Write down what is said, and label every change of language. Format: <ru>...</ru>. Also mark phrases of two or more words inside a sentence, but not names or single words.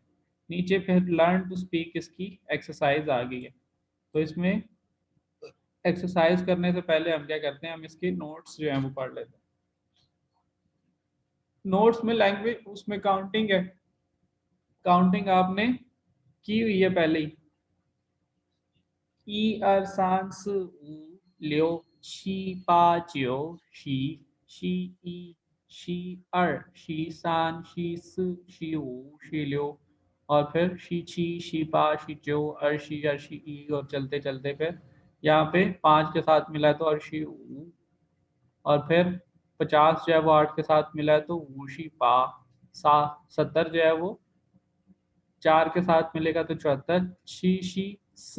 <hi>नीचे फिर</hi> <en>learn to speak</en> <hi>इसकी एक्सरसाइज आ गई है। तो इसमें एक्सरसाइज करने से पहले हम क्या करते हैं, हम इसके नोट्स जो हैं वो पढ़ लेते हैं। नोट्स में लैंग्वेज, उसमें काउंटिंग है। काउंटिंग आपने की हुई है पहले ही।</hi> <zh>一二三四五六七八九十、</zh> <hi>11、12、13、14、15、16और फिर शी 6 शी 8 शी 9 शी 10 शी 11 शी 12 और चलते चलते फिर यहाँ पे 5 के साथ मिला है तो अर्शी ऊ। और फिर 50 जो है वो 8 के साथ मिला है तो वूशी पा। 70 जो है वो 4 के साथ मिलेगा तो 74 शी स।</hi>